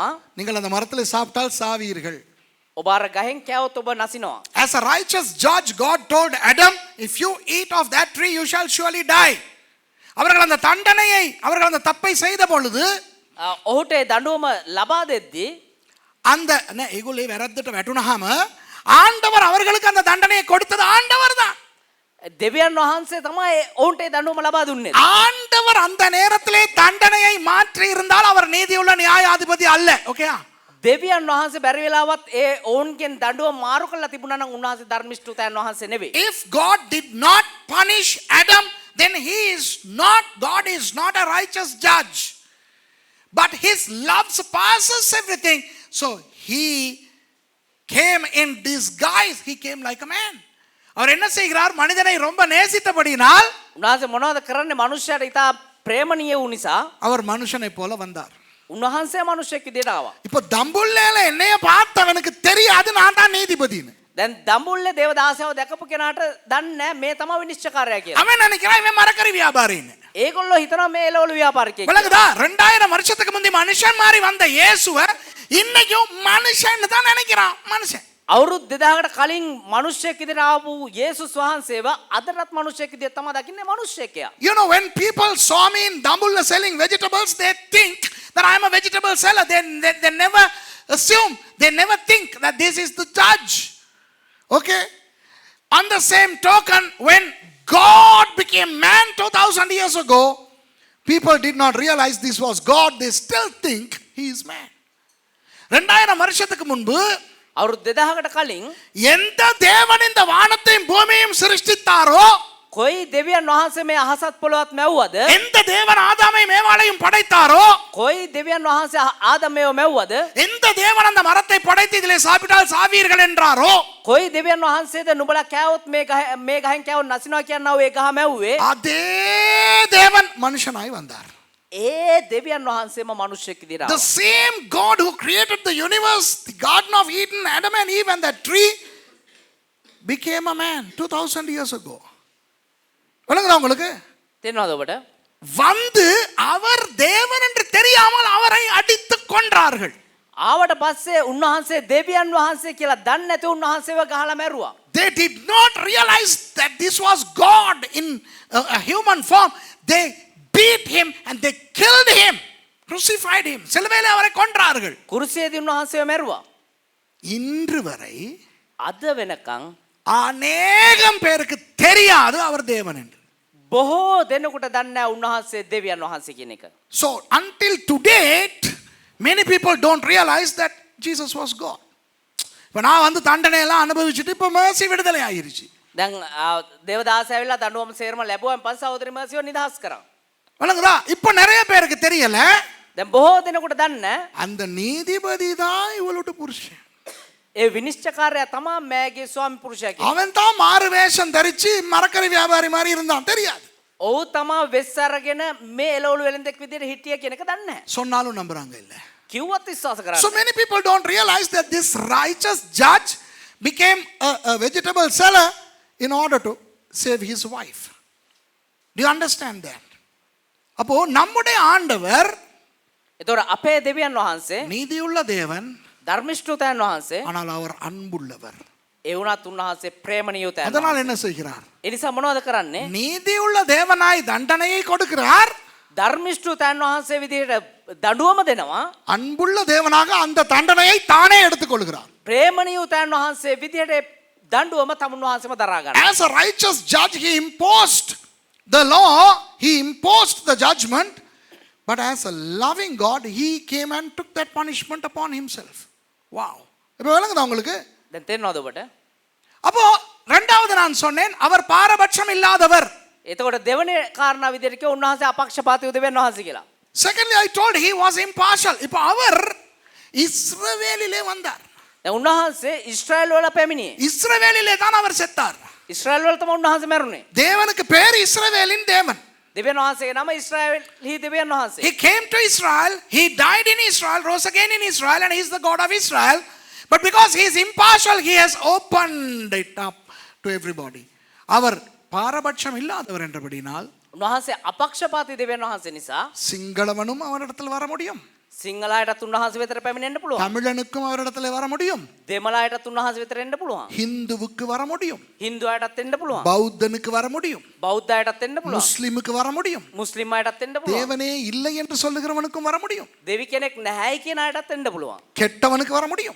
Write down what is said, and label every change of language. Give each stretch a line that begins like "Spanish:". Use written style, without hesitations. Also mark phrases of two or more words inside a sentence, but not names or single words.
Tamil: நீங்கள் அந்த மரத்தில் சாப்பிட்டால் சாவீர்கள்.
Sinhala: ඔබ අර ගහෙන් කෑවොත් ඔබ නසිනවා.
English: As a righteous judge, God told Adam, if you eat of that tree, you shall surely die.
Tamil: அவர்கள் அந்த தண்டனையை, அவர்கள் அந்த தப்பை செய்த பொழுது
Sinhala: ඔහුට ඒ දඬුවම ලබා දෙද්දී
Tamil: அந்த
Sinhala: ඒගොල්ලේ වැරද්දට වැටුනහම
Tamil: ஆண்டவர் அவர்களுக்கு அந்த தண்டனையை கொடுத்தது ஆண்டவர் தான்.
Sinhala: දෙවියන් වහන්සේ තමයි ඔවුන්ට ඒ දඬුවම ලබා දුන්නේ.
Tamil: ஆண்டவர் அந்த நேரத்திலே தண்டனையை மாற்றி இருந்தால் அவர் நீதியுள்ள நியாயாதிபதி அல்ல. ஓகேயா?
Sinhala: දෙවියන් වහන්සේ බැරි වෙලාවත් ඒ ඔවුන්ගෙන් දඬුවම මාරු කරලා තිබුණා නම් උන්වහන්සේ ධර්මිෂ්ඨ තැන් වහන්සේ නෙවෙයි.
English: If God did not punish Adam, then God is not a righteous judge. But his love surpasses everything. So he came in disguise. He came like a man.
Tamil: அவர் என்ன செய்கிறார்? மனிதனை ரொம்ப நேசித்தபடியினால்
Sinhala: උන්වහන්සේ මොනවද කරන්නේ? මනුෂ්‍යයට ඉතා ප්‍රේමණීය වූ නිසා
Tamil: அவர் மனுஷனை போல வந்தார்.
Sinhala: උන්වහන්සේ මනුෂ්‍යෙක් විදිහට ආවා.
Tamil: இப்போ தம்புள்ளேல என்னைய பார்த்தவனுக்கு தெரியாது நான் தான் நீதிபதின்னு.
Sinhala: දැන් දඹුල්ලේ දේවදාසයව දැකපු කෙනාට දන්නේ මේ තමයි විනිශ්චයකාරයා කියලා.
Tamil: அவன் நினைக்கிறான் இவன் மரக்கறி வியாபாரின்னு.
Sinhala: ඒගොල්ලෝ හිතනවා මේ එළවලු ව්‍යාපාරිකයෙක්.
Tamil: விளங்குதா? 2000 வருஷத்துக்கு முந்தி மனுஷன் மாதிரி வந்த இயேசுவை இன்னைக்கும் மனுஷன்னு தான் நினைக்கிறான். மனுஷன்
Sinhala: අවුරුදු 2000කට කලින් මිනිස්සෙක් විදිහට ආපු යේසුස් වහන්සේව අදටත් මිනිස්සෙක් විදිහට තමයි දකින්නේ මිනිස්සෙක්යා.
English: You know, when people saw me in Dambulla selling vegetables, they think that I am a vegetable seller. They never assume, they never think that this is the judge. Okay? On the same token, when God became man 2000 years ago, people did not realize this was God. They still think he is man.
Tamil: 2000 வருஷத்துக்கு முன்பு
Sinhala: අවුරුදු 2000කට කලින්
Tamil: எந்த தேவன் இந்த வானத்தையும் பூமியையும் சிருஷ்டித்தாரோ,
Sinhala: කොයි දෙවියන් වහන්සේ මේ අහසත් පොළොවත් මැව්වද?
Tamil: எந்த தேவன் ஆதாமையும் ஏவாளையும் படைத்தாரோ,
Sinhala: කොයි දෙවියන් වහන්සේ ආදමයව මැව්වද?
Tamil: எந்த தேவன் அந்த மரத்தை படைத்து இதிலே சாப்பிட்டால் சாவீர்கள் என்றாரோ,
Sinhala: කොයි දෙවියන් වහන්සේද නුඹලා කෑවොත් මේ ගහෙන් කෑවොත් නසිනවා කියනවා ඒ ගහ මැව්වේ?
Tamil: அதே தேவன் மனுஷனாய் வந்தார்.
Sinhala: ඒ දෙවියන් වහන්සේම මිනිස්සෙක් විදිහට
English: The same God who created the universe, the Garden of Eden, Adam and Eve and that tree, became a man 2000 years ago.
Tamil: விளங்குதா உங்களுக்கு?
Sinhala: තේරෙනවද ඔබට?
Tamil: வந்து அவர் தேவன் என்று தெரியாமல் அவரை அடித்து கொன்றார்கள்.
Sinhala: ආවට පස්සේ උන්වහන්සේ දෙවියන් වහන්සේ කියලා දන්නේ නැති උන්වහන්සේව ගහලා මැරුවා.
English: They did not realize that this was God in a human form. They beat him and they killed him, crucified him.
Tamil: சிலுவையிலே அவரை கொன்றார்கள்.
Sinhala: කුරුසියේදී උන්වහන්සේව මැරුවා.
Tamil: இன்று வரை
Sinhala: අද වෙනකන්
Tamil: அநேகம் பேருக்கு தெரியாது அவர் தேவன் என்று.
Sinhala: බොහෝ දෙනෙකුට දන්නේ නැහැ උන්වහන්සේ දෙවියන් වහන්සේ කියන එක.
English: So until today, many people don't realize that Jesus was God.
Tamil: இப்ப நான் வந்து தண்டனை எல்லாம் அனுபவிச்சுட்டு இப்ப mercy விடுதலை ஆயிருச்சு.
Sinhala: දැන් දේවදාස ඇවිල්ලා දඬුවම සේරම ලැබුවාන් පස්සේ සහෝදරි මර්සිව නිදහස් කරා.
Tamil: வணங்குதா? இப்ப நிறைய பேருக்கு தெரியல,
Sinhala: දැන් බොහෝ දෙනෙකුට දන්නේ
Tamil: அந்த நீதிபதி தான் இவளோட புருஷன்.
Sinhala: ඒ විනිශ්චයකාරයා තමයි මෑගේ ස්වාමි පුරුෂයා කියන්නේ.
Tamil: அவன் தான் மாறு வேஷம் தரிச்சு மரக்கறி வியாபாரி மாதிரி இருந்தான். தெரியாது.
Sinhala: ඔව් තමයි වෙස් අරගෙන මේ එළවලු වෙලෙන්දෙක් විදිහට හිටිය කියන එක දන්නේ නැහැ.
Tamil: சொன்னாலும் நம்புறாங்க இல்ல.
Sinhala: කිව්වත් විශ්වාස කරන්නේ.
English: So many people don't realize that this righteous judge became a vegetable seller in order to save his wife. Do you understand that?
Tamil: அப்போ நம்முடைய ஆண்டவர்
Sinhala: ඒතොර අපේ දෙවියන් වහන්සේ
Tamil: நீதியுள்ள தேவன்,
Sinhala: ධර්මිෂ්ඨතයන් වහන්සේ,
Tamil: ஆனால் அவர் அன்புள்ளவர்.
Sinhala: ඒ වුණත් උන්වහන්සේ ප්‍රේමණීය තැන.
Tamil: அதனால் என்ன செய்கிறார்?
Sinhala: ඒ නිසා මොනවද කරන්නේ?
Tamil: நீதியுள்ள தேவனாய் தண்டனையை கொடுக்கிறார்,
Sinhala: ධර්මිෂ්ඨතයන් වහන්සේ විදිහට දඬුවම දෙනවා.
Tamil: அன்புள்ள தேவனாக அந்த தண்டனையை தானே எடுத்துக்கொள்கிறார்.
Sinhala: ප්‍රේමණීය තැන් වහන්සේ විදිහට දඬුවම තමුන් වහන්සේම දරා ගන්නවා.
English: As a righteous judge, he imposed the law, he imposed the judgment, but as a loving God, he came and took that punishment upon himself.
Tamil: Wow. இப்போ விளங்குதா உங்களுக்கு?
Sinhala: දැන් තේරෙනවද ඔබට?
Tamil: அப்போ இரண்டாவது நான் சொன்னேன் அவர் பாரபட்சம் இல்லாதவர்.
Sinhala: එතකොට දෙවන කාරණා විදිහට කිව්ව උන්වහන්සේ අපක්ෂපාතී උදවියන් වහන්සේ කියලා.
English: Secondly, I told he was impartial.
Tamil: இப்போ அவர் இஸ்ரவேலிலே வந்தார்.
Sinhala: දැන් උන්වහන්සේ ඊශ්‍රායල් වල පැමිණියේ.
Tamil: இஸ்ரவேலிலே தான் அவர் செத்தார்.
Sinhala: ඊශ්‍රායල් වල තමයි උන්වහන්සේ මැරුණේ.
Tamil: தேவனுக்கு பேர் இஸ்ரவேலின் தேவன்.
Sinhala: දෙවියන් වහන්සේගේ නම ඊශ්‍රායල් හි දෙවියන් වහන්සේ.
English: He came to Israel, he died in Israel, rose again in Israel, and he is the God of Israel. But because he is impartial, he has opened it up to everybody.
Tamil: அவர் பாரபட்சம் இல்லாதவர் என்றபடினால்
Sinhala: උන්වහන්සේ අපක්ෂපාතී දෙවියන් වහන්සේ නිසා
Tamil: சிங்களவனும் அவரிடத்தில் வர முடியும்,
Sinhala: සිංහලයටත් උන්වහන්සේ වෙතට පැමිණෙන්න පුළුවන්.
Tamil: தமிழனுக்கும் அவரிடத்தில் வர முடியும்,
Sinhala: දෙමළයටත් උන්වහන්සේ වෙතට එන්න පුළුවන්.
Tamil: ஹிந்துவுக்கு வர முடியும்,
Sinhala: හින්දුවයටත් එන්න පුළුවන්.
Tamil: பௌத்தனுக்கு வர முடியும்,
Sinhala: බෞද්ධයටත් එන්න පුළුවන්.
Tamil: முஸ்லிமுக்கு வர முடியும்,
Sinhala: මුස්ලිම් අයටත් එන්න පුළුවන්.
Tamil: தேவனே இல்லை என்று சொல்லுகிறவனுக்கும் வர முடியும்,
Sinhala: දෙවි කෙනෙක් නැහැයි කියන අයටත් එන්න පුළුවන්.
Tamil: கெட்டவனுக்கு வர முடியும்,